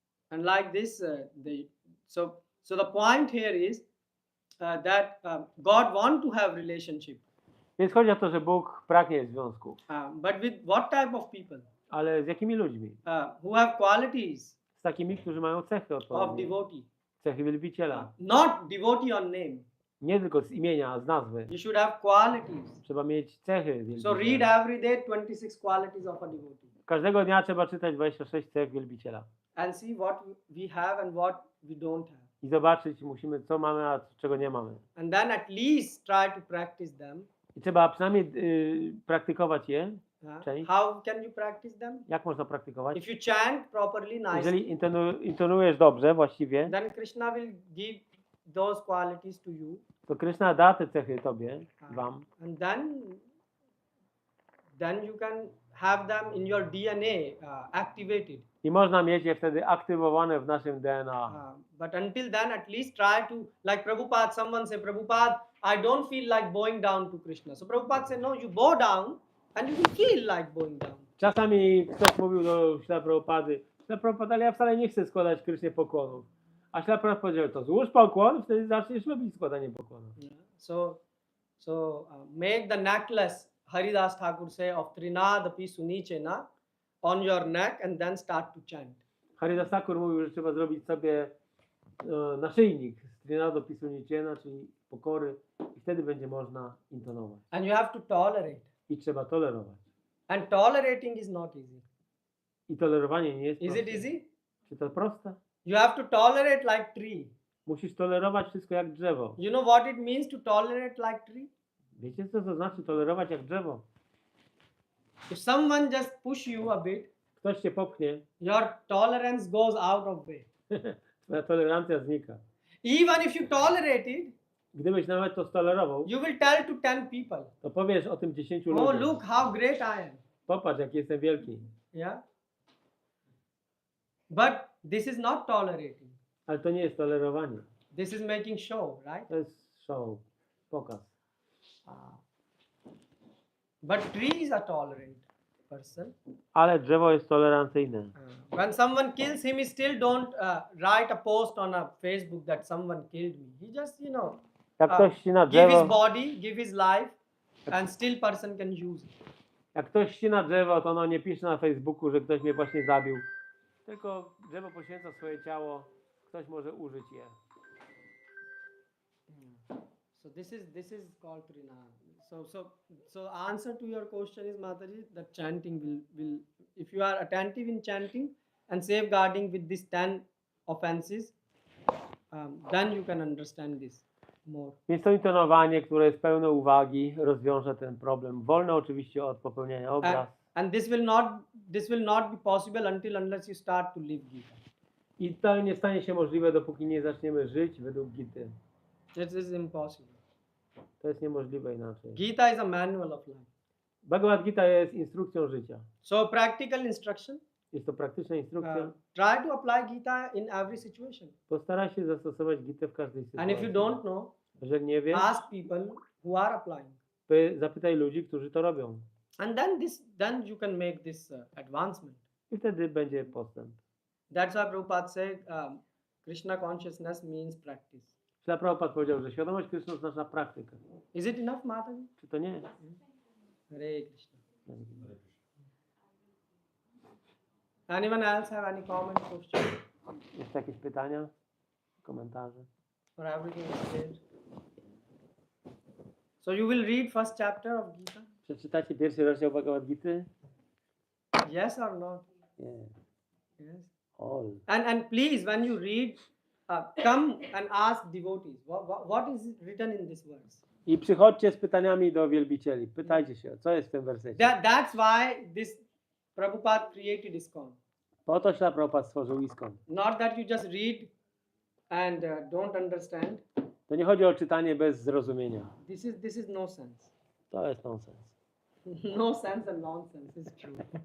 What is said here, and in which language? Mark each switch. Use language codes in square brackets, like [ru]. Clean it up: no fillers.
[en] And like this, so the point here is that God want to have relationship. [pl] Więc chodzi o to, że Bóg pragnie związków. [en] But with what type of people? [pl] Ale z jakimi ludźmi? [en] Who have qualities [pl] Z takimi, którzy mają cechy [en] of [pl] odpowiednie. [en] devotee. [pl] Cechy wielbiciela. [en] Not devotee on name. [pl] Nie tylko z imienia, z nazwy. [en] You should have qualities. [pl] Trzeba mieć cechy [en] So read [pl] wielbiciela. [en] every day 26 qualities of a devotee. [pl] Każdego dnia trzeba czytać 26 cech wielbiciela. [en] And see what we have and what we don't have. [pl] I zobaczyć musimy, co mamy, a czego nie mamy. [en] And then at least try to practice them. [pl] I trzeba przynajmniej praktykować je. Część. [en] How can you practice them? [pl] Jak można praktykować? [en] If you chant properly, nicely, [pl] Jeżeli intonujesz dobrze, właściwie, [en] then Krishna will give those qualities to you. [pl] to Kryszna da te cechy tobie, wam. [en] And then you can have them in your DNA activated. [pl] I można mieć je wtedy aktywowane w naszym DNA. [en] But until then, at least try to, like Prabhupada, someone say, Prabhupada, I don't feel like bowing down to Krishna. So Prabhupada said, no, you bow down and you will feel like bowing down. [pl] Czasami ktoś mówił do Śla Prabhupady, Śla Prabhupada, ale ja wcale nie chcę składać Krysznie pokłonów. A Śla Prabhupada powiedział, to złóż pokłon, wtedy zaczniesz lubić składanie pokłonów. [en] Yeah. So make the necklace, Haridas Thakur say, of Trinadapi Sunichena on your neck and then start to chant. [pl] Haridas Thakur mówił, że trzeba zrobić sobie naszyjnik z Trinado Pisunichena, czyli pokory, i wtedy będzie można intonować. [en] And you have to tolerate. [pl] I trzeba tolerować. [en] And tolerating is not easy. [pl] I tolerowanie nie jest [en] Is [pl] proste. [en] it easy? [pl] Czy to proste? [en] You have to tolerate like tree. [pl] Musisz tolerować wszystko jak drzewo. [en] You know what it means to tolerate like tree? [pl] Wiecie, co to znaczy tolerować jak drzewo? [en] If someone just push you a bit, [pl] Ktoś cię popchnie, [en] your tolerance goes out of way. [pl] twoja tolerancja znika. [en] Even if you tolerate it, [pl] Gdybyś nawet to stolerował, [en] you will tell to 10 people, [pl] to powiesz o tym 10 [en] oh, [pl] ludziom. [en] look how great I am. [pl] Popatrz, jaki jestem wielki. [en] Yeah. But this is not tolerating. [pl] Ale to nie jest tolerowanie. [en] This is making show, right? [pl] To jest show, pokaz. [en] But tree is a tolerant person. [pl] Ale drzewo jest tolerancyjne. [en] When someone kills him, he still don't write a post on a Facebook that someone killed me. He just, [pl] Jak ktoś ścina [en] give his [pl] drzewo, [en] body, give his life, and still person can use it. [pl] jak ktoś ścina drzewo, to no nie pisze na Facebooku, że ktoś mnie właśnie zabił. Tylko drzewo poświęca swoje ciało, ktoś może użyć je. [en] So this is called Trina. So answer to your question is, Mataji, that chanting will if you are attentive in chanting and safeguarding with these 10 offenses, then you can understand this more. [pl] Więc to intonowanie, które jest pełne uwagi, rozwiąże ten problem. Wolne oczywiście od popełniania obraz. [en] And this will not be possible unless you start to live Gita. [pl] I to nie stanie się możliwe, dopóki nie zaczniemy żyć według Gity. [en] It is impossible. [pl] To jest niemożliwe inaczej. [en] Gita is a manual of life. [pl] Bhagavad-Gita jest instrukcją życia. [en] So practical instruction. [pl] Jest to praktyczna instrukcja. [en] Try to apply Gita in every situation. [pl] Postaraj się zastosować Gitę w każdej sytuacji. [en] And if you don't know, [pl] jeżeli nie wiesz, [en] ask people who are applying. [pl] zapytaj ludzi, którzy to robią. [en] And then you can make this advancement. [pl] I wtedy będzie postęp. [en] That's why Prabhupada said Krishna consciousness means practice. [pl] Śrila Prabhupada powiedział, że świadomość Kryszny oznacza praktykę. [en] Is it enough, Mataji? [pl] Czy to nie? [en] Hare Krishna. Anyone else have any comment, question? [pl] Jeszcze jakieś pytania? Komentarze? [en] Or everything is clear? So you will read first chapter of Gita? [pl] Przeczytacie pierwszy rozdział Bhagavad-Gity? [en] Yes or not? [pl] Nie. [en] Yes. All. And please, when you read, come and ask devotees, what is written in this verse? [pl] I przychodźcie z pytaniami do wielbicieli. Pytajcie się, co jest w tym wersecie. [en] That's why this Prabhupada created ISKCON. [pl] Po to Śrila Prabhupada stworzył ISKCON. [en] Not that you just read and don't understand. [pl] To nie chodzi o czytanie bez zrozumienia. [en] This is no sense. [pl] To jest nonsens. [en] No sense and nonsense is true.